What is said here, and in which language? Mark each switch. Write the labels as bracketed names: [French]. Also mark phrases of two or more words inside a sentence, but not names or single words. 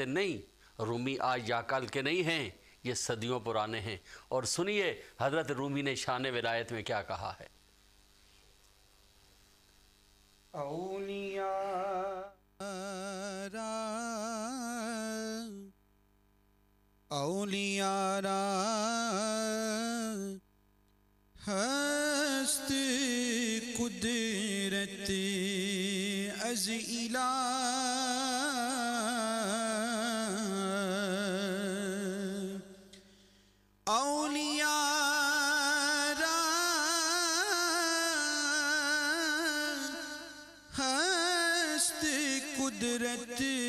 [Urdu] نہیں، رومی آج یا کل کے نہیں ہیں، یہ صدیوں پرانے ہیں۔ اور سنیے حضرت رومی نے شان ولایت میں کیا کہا ہے۔ [Persian] اولیاء را ہست قدرت از الہ، اولیاء را ہست قدرت